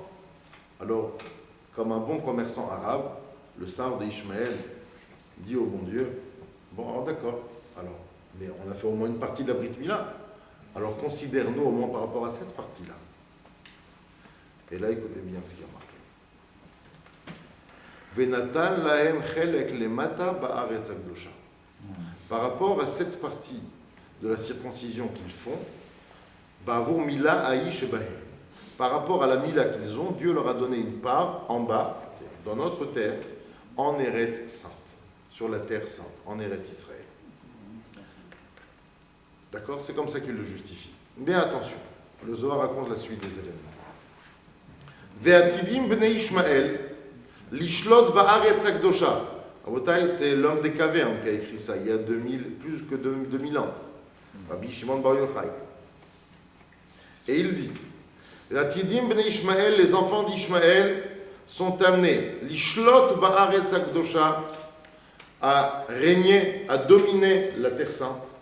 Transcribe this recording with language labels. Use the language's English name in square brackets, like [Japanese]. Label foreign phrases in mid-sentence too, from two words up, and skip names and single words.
[French] Alors, comme un bon commerçant arabe, le sar d'Ishmaël dit au bon Dieu « Bon, alors d'accord, alors, mais on a fait au moins une partie de la [Hebrew] ברית מילה, [French] alors considère-nous au moins par rapport à cette partie-là ». Et là, écoutez bien ce qui a marqué. [Hebrew] ונתן להם חלק למטה בארץ הקדושה. [French] Par rapport à cette partie de la circoncision qu'ils font, [Hebrew] בעבור מילה האיש בהם. [French] Par rapport à la mila qu'ils ont, Dieu leur a donné une part en bas, dans notre terre, en Eretz sainte, sur la terre sainte, en Eretz Israël. D'accord? C'est comme ça qu'il le justifie. Mais attention, le Zohar raconte la suite des événements. [Hebrew] ועתידים בני ישמעאל, לשלוט בארץ הקדושה. [French] Abotai, c'est l'homme des cavernes qui a écrit ça, il y a plus que 2000 ans. Rabbi Shimon Bar Yochai. Et il dit, [Hebrew] ועתידים בני ישמעאל, [French] les enfants d'Ishmaël sont amenés, [Hebrew] לשלוט בארץ הקדושה, [French] à régner, à dominer la terre sainte.